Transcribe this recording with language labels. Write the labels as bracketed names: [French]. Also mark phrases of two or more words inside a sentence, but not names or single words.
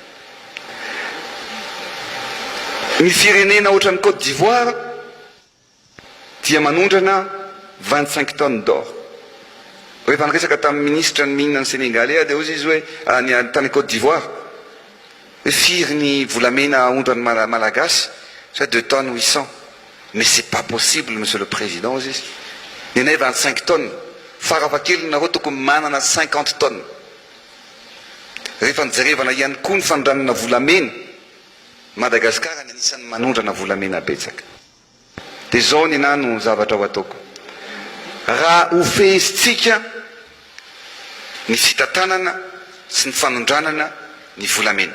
[Malagasy] Ny firenena ohatran'ny Côte d'Ivoire dia manondrana 25 [French] tonnes d'or. [Malagasy] Rehefa niresaka tamin'ny ministra ny mihinana ny Sénégalais dia ozy izy hoe tany Côte d'Ivoire firy ny volamena ondrany malagasy, [French] c'est 2 tonnes 800. Mais c'est pas possible, Monsieur le Président, [Malagasy] ozy izy. Nenay 25 tonnes, farafahakeliny nareo tokony manana 50 tonnes. Rehefa nijerevana ihany koa ny fandranana volamena, Madagasikara ny anisan'ny manondrana volamena betsaka. Dia zao ny nano zavatra ho ataoko. Raha ofehisitsika ny fitantanana sy ny fanondranana ny volamena.